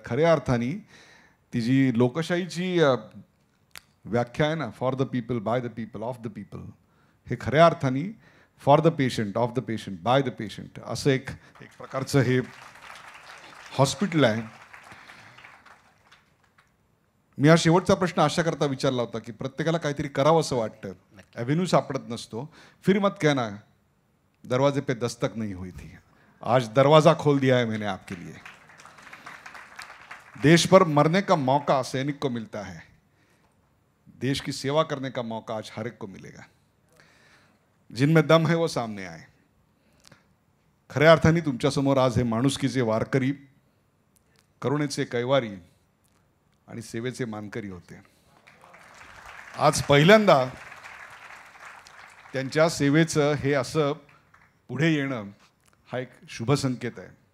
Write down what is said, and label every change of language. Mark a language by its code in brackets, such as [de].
[mr] खऱ्या अर्थाने ती जी लोकशाहीची व्याख्या आहे ना, [en] for the people, by the people, [mr] of the people, हे खऱ्या अर्थाने [en] for the patient, of the patient, [mr] by the patient असं एक प्रकारचं हे हॉस्पिटल आहे. मी हा शेवटचा प्रश्न अशा करता विचारला होता की प्रत्येकाला काहीतरी करावं असं वाटतं, ॲव्हेन्यू सापडत नसतो. [hi] फिर मत कहना दरवाजे पे दस्तक नहीं हुई थी, आज दरवाजा खोल दिया है मैंने आपके लिए. देश पर मरने का मौका सैनिक को मिलता है, देश की सेवा करने का मौका आज हर एक को मिलेगा. जिनमें दम है वो सामने आए. [mr] खऱ्या अर्थाने तुमच्यासमोर आज हे माणुसकीचे वारकरी, करुणेचे कैवारी आणि सेवेचे मानकरी होते. आज पहिल्यांदा त्यांच्या सेवेचं हे असं पुढे येणं हा एक शुभ संकेत आहे.